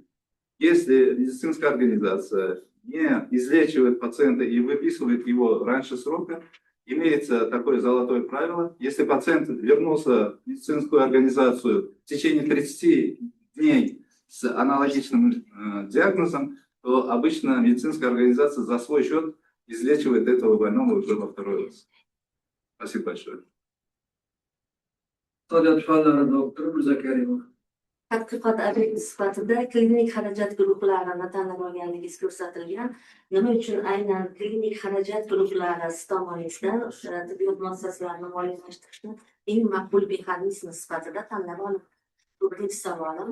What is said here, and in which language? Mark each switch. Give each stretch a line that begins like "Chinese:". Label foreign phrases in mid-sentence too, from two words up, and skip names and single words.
Russian: Если медицинская организация не излечивает пациента и выписывает его раньше срока, имеется такое золотое правило: если пациент вернулся в медицинскую организацию в течение 30 дней с аналогичным диагнозом, то обычно медицинская организация за свой счет излечивает этого больного уже во второй раз. Спасибо большое. Доктор Музакаримов.
Uzbek: Tadqiqot obyekti sifatida klinik xarajat guruhlarini tanlab olganligingiz ko'rsatilgan. Nima uchun aynan klinik xarajat guruhlari tomonidan o'sha tibbiyot muassasalarini moliyalashtirishni eng maqbul mexanizm sifatida tanlab olindi? Bu birinchi savolim.